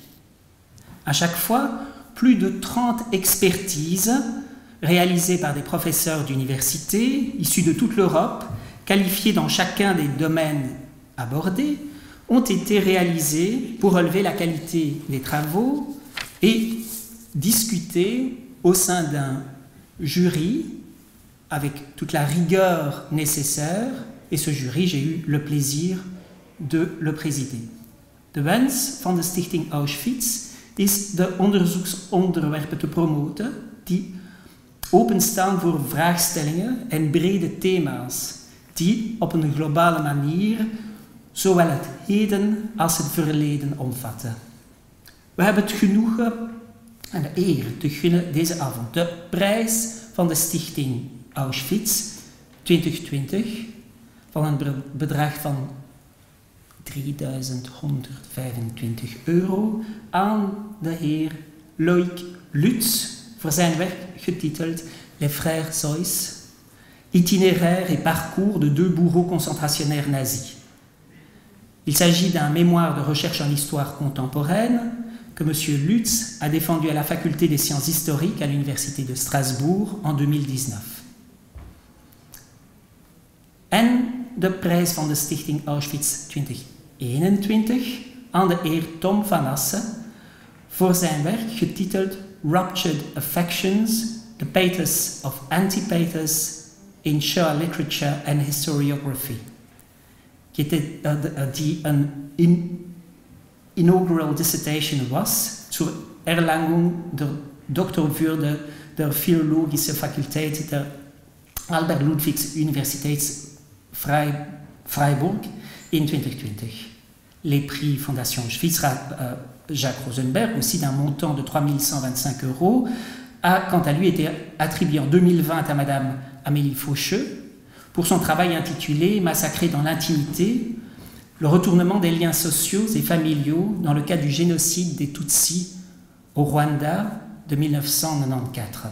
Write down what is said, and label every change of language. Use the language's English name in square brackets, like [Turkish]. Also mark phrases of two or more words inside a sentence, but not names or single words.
[French] À chaque fois, plus de 30 expertises réalisées par des professeurs d'université issus de toute l'Europe, qualifiés dans chacun des domaines abordés, ont été réalisées pour relever la qualité des travaux et discuter au sein d'un jury avec toute la rigueur nécessaire, et ce jury, j'ai eu le plaisir de le présider. [Dutch] De wens van de Stichting Auschwitz is de onderzoeksonderwerpen te promoten die openstaan voor vraagstellingen en brede thema's die op een globale manier zowel het heden als het verleden omvatten. We hebben het genoegen en de eer te gunnen deze avond de prijs van de Stichting Auschwitz 2020 van een bedrag van €3.125 aan de heer Loïc Lutz voor zijn werk getiteld Les Frères Seuss, itinéraire et parcours de 2 bourreaux concentrationnaires nazis. [French] Il s'agit d'un mémoire de recherche en histoire contemporaine que M. Lutz a défendu à la Faculté des sciences historiques à l'Université de Strasbourg en 2019. [Dutch] En de prijs van de Stichting Auschwitz 2021 aan de heer Tom van Assen voor zijn werk getiteld Ruptured Affections, the Pathos of Anti-Pathos in Shoah Literature and Historiography, die een [English] inaugural dissertation [German] was zur Erlangung der Doktorwürde der Philologische Fakultät der Albert-Ludwigs-Universiteit Freiburg in 2020. [French] Les prix Fondation Auschwitz Jacques Rosenberg, aussi d'un montant de €3.125, a quant à lui été attribué en 2020 à Madame Amélie Faucheux pour son travail intitulé « Massacré dans l'intimité, le retournement des liens sociaux et familiaux dans le cas du génocide des Tutsis au Rwanda de 1994 ».